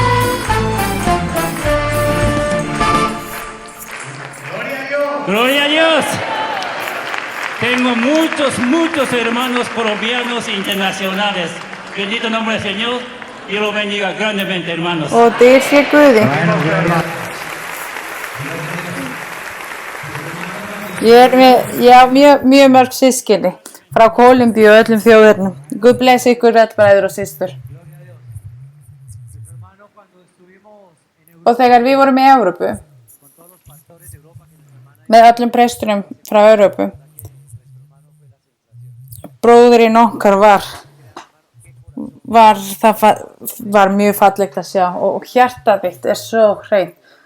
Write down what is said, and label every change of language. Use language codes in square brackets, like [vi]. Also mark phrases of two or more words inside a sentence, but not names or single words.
[es] Gloria a Dios. Tengo muchos hermanos colombianos internacionales. Bendito nombre del Señor. Dios lo bendiga grandemente, hermanos. [is] Og dyr sé Guði. Ég á mjög mörg systkini frá Kólumbíu og öllum þjóðernum. Guð blessi ykkur öll bræður og systur. Og þegar við vorum í Evrópu, með öllum prestunum frá Evrópu, bróðurinn okkar var mjög fallegt að sjá og hjartað mitt svo hreint.